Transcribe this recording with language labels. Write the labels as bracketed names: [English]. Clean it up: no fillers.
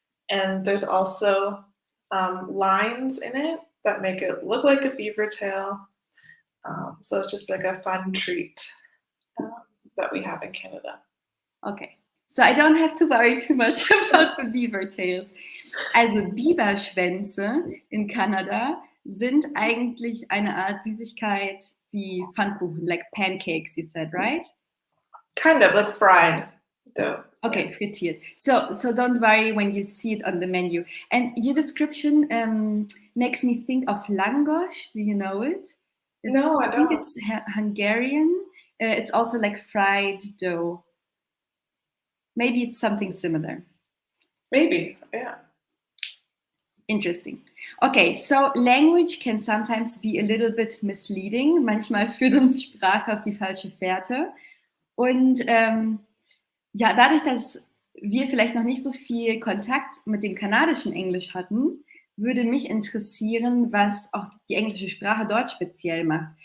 [English] And there's also lines in it that make it look like a beaver tail. So it's just like a fun treat that we have in Canada. Okay, so I don't have to worry too much about the beaver tails. [German] Also Biberschwänze in Kanada sind eigentlich eine Art Süßigkeit wie Pfannkuchen, [English] like pancakes, you said, right? Kind of, like fried dough. [German] Okay, frittiert. [English] So don't worry when you see it on the menu. And your description makes me think of langosh. Do you know it? No, I don't. think it's Hungarian. It's also like fried dough. Maybe it's something similar. Maybe, yeah. Interesting. Okay, so language can sometimes be a little bit misleading. [German] Manchmal führt uns Sprache auf die falsche Fährte. Und ja, dadurch, dass wir vielleicht noch nicht so viel Kontakt mit dem kanadischen Englisch hatten, würde mich interessieren, was auch die englische Sprache dort speziell macht.